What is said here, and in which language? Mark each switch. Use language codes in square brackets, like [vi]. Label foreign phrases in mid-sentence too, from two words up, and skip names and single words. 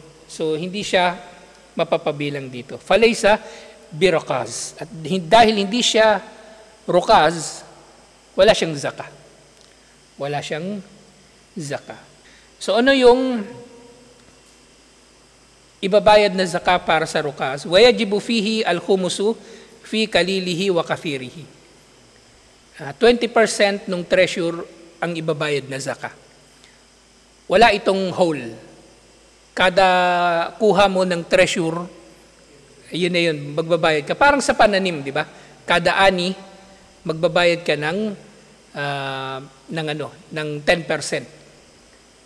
[tl] So hindi siya mapapabilang dito. [ar] فليس بركاز. [tl] At dahil hindi siya rokaz, wala siyang zaka. Wala siyang zaka. So ano yung ibabayad na zaka para sa rokaz? [ar] ويجب فيه الخمس في قليله وكثيره. [tl] 20% ng treasure ang ibabayad na zaka. Wala itong whole. Kada kuha mo ng treasure, yun na yun, magbabayad ka. Parang sa pananim, di ba? Kada ani, magbabayad ka ng 10%.